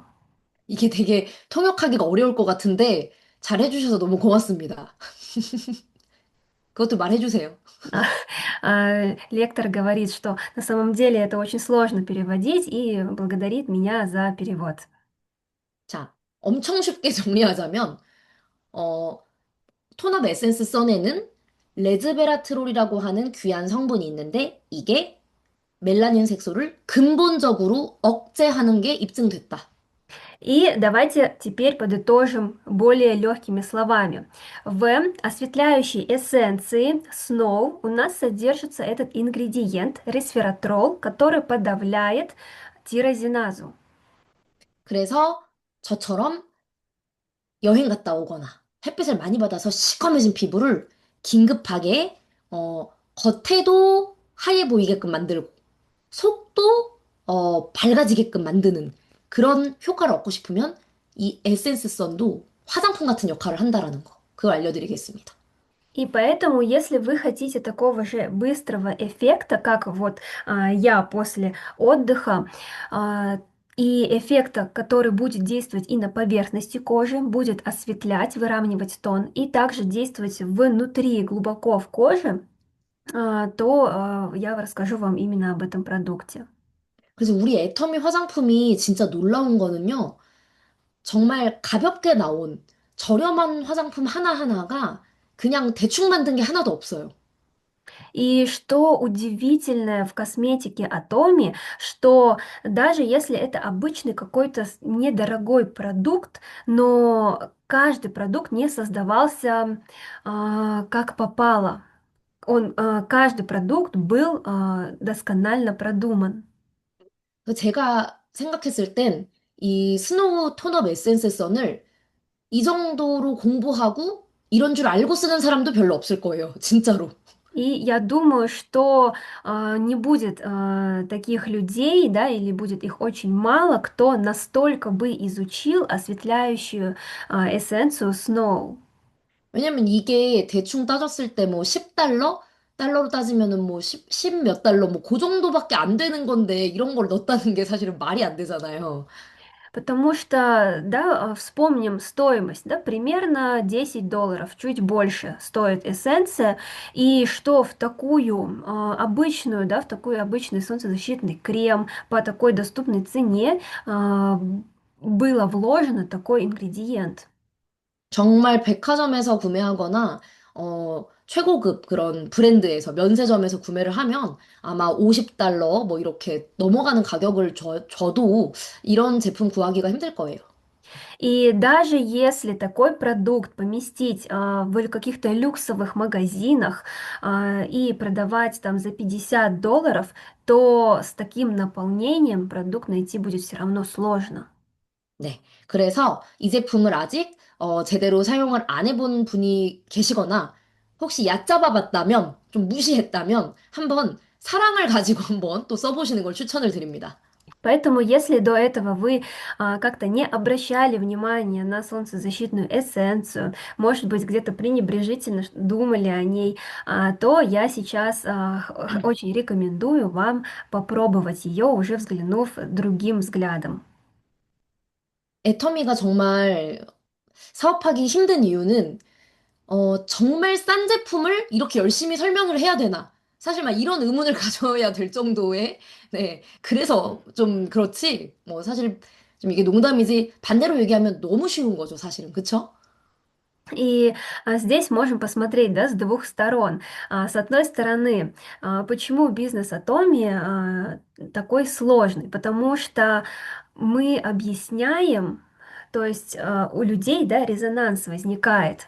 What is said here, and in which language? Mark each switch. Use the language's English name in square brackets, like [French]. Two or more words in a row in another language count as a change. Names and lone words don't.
[Korean] 이게 되게 통역하기가 어려울 것 같은데 잘 해주셔서 너무 고맙습니다. 그것도 말해주세요. [Russian] Лектор говорит, что на самом деле это очень сложно переводить и благодарит меня за перевод. [Korean] 자, 엄청 쉽게 정리하자면, 어, 톤업 에센스 선에는 레즈베라트롤이라고 하는 귀한 성분이 있는데 이게 멜라닌 색소를 근본적으로 억제하는 게 입증됐다. [Russian] И давайте теперь подытожим более легкими словами. В осветляющей эссенции Snow у нас содержится этот ингредиент ресвератрол, который подавляет тирозиназу. [Korean] 그래서 저처럼 여행 갔다 오거나 햇빛을 많이 받아서 시커매진 피부를 긴급하게 겉에도 하얘 보이게끔 만들고 속도 밝아지게끔 만드는 그런 효과를 얻고 싶으면 이 에센스 선도 화장품 같은 역할을 한다라는 거. 그걸 알려드리겠습니다. [Russian] И поэтому, если вы хотите такого же быстрого эффекта, как вот я после отдыха, а, и эффекта, который будет действовать и на поверхности кожи, будет осветлять, выравнивать тон, и также действовать внутри, глубоко в коже, то я расскажу вам именно об этом продукте. [Korean] 그래서 우리 애터미 화장품이 진짜 놀라운 거는요. 정말 가볍게 나온 저렴한 화장품 하나하나가 그냥 대충 만든 게 하나도 없어요. [Russian] И что удивительное в косметике Atomy, что даже если это обычный какой-то недорогой продукт, но каждый продукт не создавался как попало. Каждый продукт был досконально продуман. [Korean] 그래서 제가 생각했을 땐 이 스노우 톤업 에센스 선을 이 정도로 공부하고 이런 줄 알고 쓰는 사람도 별로 없을 거예요. 진짜로. [Russian] И я думаю, что не будет таких людей, да, или будет их очень мало, кто настолько бы изучил осветляющую эссенцию Snow. [Korean] 왜냐면 이게 대충 따졌을 때 뭐 10달러? 달러로 따지면은 뭐 10 몇 달러 뭐 그 정도밖에 안 되는 건데 이런 걸 넣었다는 게 사실은 말이 안 되잖아요. [Russian] Потому что, да, вспомним стоимость, да, примерно $10, чуть больше стоит эссенция, и что в такую обычную, да, в такой обычный солнцезащитный крем по такой доступной цене было вложено такой ингредиент. [Korean] 정말 백화점에서 구매하거나, 최고급 그런 브랜드에서, 면세점에서 구매를 하면 아마 50달러 뭐 이렇게 넘어가는 가격을 줘도 이런 제품 구하기가 힘들 거예요. [Russian] И даже если такой продукт поместить в каких-то люксовых магазинах и продавать там за $50, то с таким наполнением продукт найти будет все равно сложно. [Korean] 네. 그래서 이 제품을 아직, 제대로 사용을 안 해본 분이 계시거나, 혹시 얕잡아 봤다면, 좀 무시했다면, 한번 사랑을 가지고 한번 또 써보시는 걸 추천을 드립니다. [Russian] Поэтому, если до этого вы как-то не обращали внимания на солнцезащитную эссенцию, может быть, где-то пренебрежительно думали о ней, то я сейчас очень рекомендую вам попробовать ее, уже взглянув другим взглядом. [Korean] 애터미가 정말 사업하기 힘든 이유는 정말 싼 제품을 이렇게 열심히 설명을 해야 되나? 사실 막 이런 의문을 가져야 될 정도의, 네. 그래서 좀 그렇지, 뭐 사실 좀 이게 농담이지, 반대로 얘기하면 너무 쉬운 거죠, 사실은. 그쵸? [Russian] И здесь можем посмотреть, да, с двух сторон. С одной стороны, почему бизнес Атоми такой сложный? Потому что мы объясняем, то есть у людей, да, резонанс возникает.